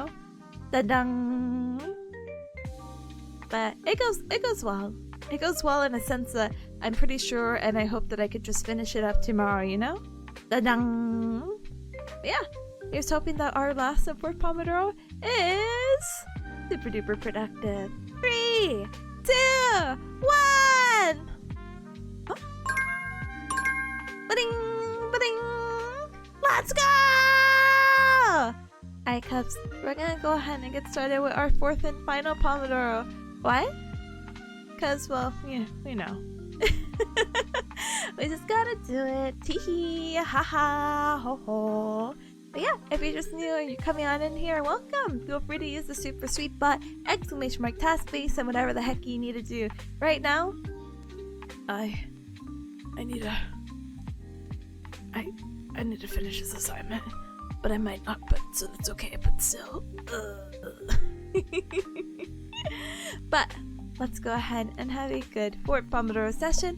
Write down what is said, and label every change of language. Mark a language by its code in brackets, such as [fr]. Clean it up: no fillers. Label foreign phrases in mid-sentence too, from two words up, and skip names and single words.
[en] Da-dang! But it goes well. It goes well in a sense that I'm pretty sure and I hope that I could just finish it up tomorrow, you know? Da-dang! Yeah, here's hoping that our last and 4th Pomodoro is super duper productive. 3, 2, 1! Huh? Ba-ding! Ba-ding! Let's go! Alright, Cubs, we're gonna go ahead and get started with our 4th and final Pomodoro. Why? Because, well, yeah, we know. We just gotta do it. Tee-hee, ha-ha, ho-ho. But yeah, if you're just new and you're coming on in here, welcome! Feel free to use the super sweet butt, exclamation mark, task base, and whatever the heck you need to do. Right now, I need to finish this assignment. But I might not, so that's okay, but still. But let's go ahead and have a good 4th Pomodoro session.